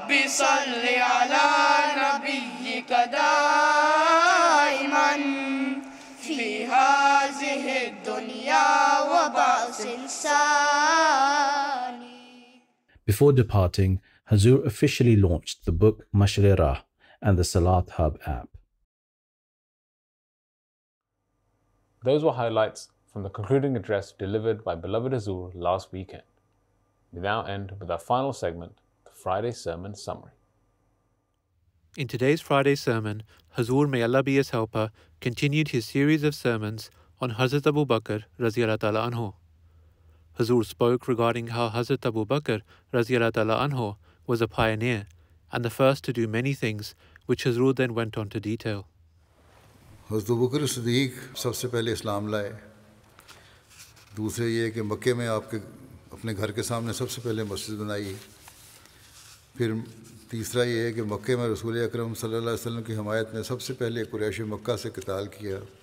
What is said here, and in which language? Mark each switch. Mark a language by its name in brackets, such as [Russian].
[Arabic] صل على نبيك دائما في هذه الدنيا وبعث ثاني. [English] Before departing, Hazur officially launched the book Mashal-e Rah and the Salat Hub app. Those were highlights from the concluding address delivered by beloved Hazur last weekend. We now end with our final segment, the Friday Sermon Summary. In today's Friday sermon, Hazur, may Allah be his helper, continued his series of sermons on Hazrat Abu Bakr Raziyallahu Ta'ala Anhu. Hazur spoke regarding how Hazrat Abu Bakr Raziyallahu Ta'ala Anhu was a pioneer and the first to do many things, which Hazur then went on to detail. [Urdu] حضرت ابوبکر صدیق سب سے پہلے اسلام لائے. دوسرے یہ کہ مکے میں آپ کے اپنے گھر کے سامنے سب سے پہلے مسجد بنائی. پھر تیسرا یہ ہے کہ مکے میں رسول اکرم صلی اللہ علیہ وسلم کی حمایت میں سب سے پہلے قریش مکہ سے قتال کیا.